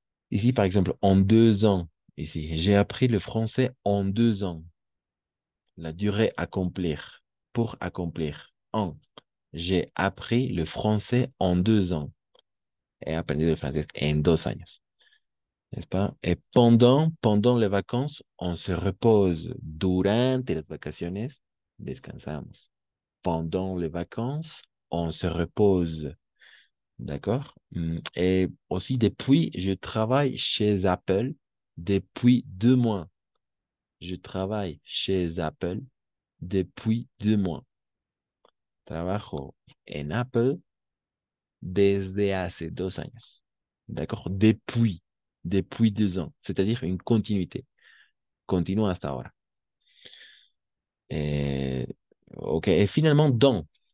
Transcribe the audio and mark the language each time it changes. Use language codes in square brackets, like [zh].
[fr] Ici, par exemple, en 2 ans, ici, j'ai appris le français en 2 ans. La durée accomplir, pour accomplir. En. J'ai appris le français en 2 ans. [es] He aprendido el francés en 2 años. [fr] N'est-ce pas? Et pendant les vacances, on se repose. [es] Durante las vacaciones, descansamos. [fr] Pendant les vacances, on se repose. D'accord? Et aussi, depuis, je travaille chez Apple depuis 2 mois. Je travaille chez Apple depuis 2 mois. [es] Trabajo en Apple desde hace 2 años. [fr] D'accord? Depuis 2 ans. C'est-à-dire une continuité. [es] Continue hasta ahora. [fr] Ok. Et finalement, en.